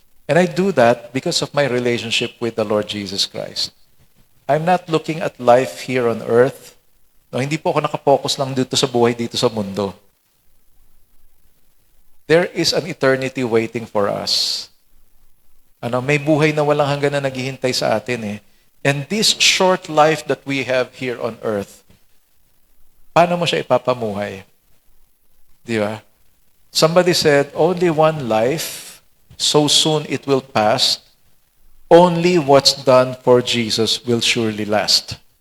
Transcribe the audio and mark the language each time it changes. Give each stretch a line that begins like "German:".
English: And I do that because of my relationship with the Lord Jesus Christ. I'm not looking at life here on earth.
Filipino: No, hindi po ako nakapokus lang dito sa buhay dito sa mundo.
English: There is an eternity waiting for us.
Filipino: May buhay na walang hanggan na naghihintay sa atin eh.
English: And this short life that we have here on earth,
Filipino: paano mo siya ipapamuhay? Di ba?
English: Somebody said, only one life, so soon it will pass. Only what's done for Jesus will surely last.